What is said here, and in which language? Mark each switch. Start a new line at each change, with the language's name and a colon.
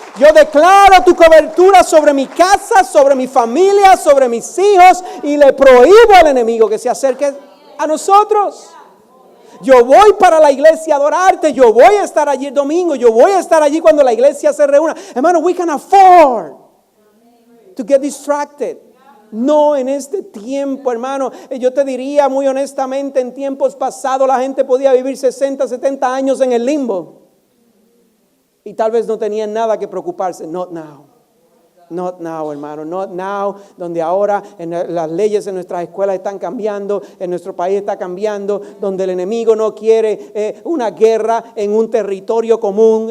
Spanish: Yo declaro tu cobertura sobre mi casa, sobre mi familia, sobre mis hijos, y le prohíbo al enemigo que se acerque a nosotros. Yo voy para la iglesia a adorarte, yo voy a estar allí el domingo, yo voy a estar allí cuando la iglesia se reúna.
English: Hermano, we can afford to get distracted.
Spanish: No en este tiempo, hermano. Yo te diría muy honestamente, en tiempos pasados la gente podía vivir 60, 70 años en el limbo. Y tal vez no tenían nada que preocuparse.
English: Not now. Not now, hermano, not now,
Spanish: donde ahora las leyes en nuestras escuelas están cambiando, en nuestro país está cambiando, donde el enemigo no quiere una guerra en un territorio común.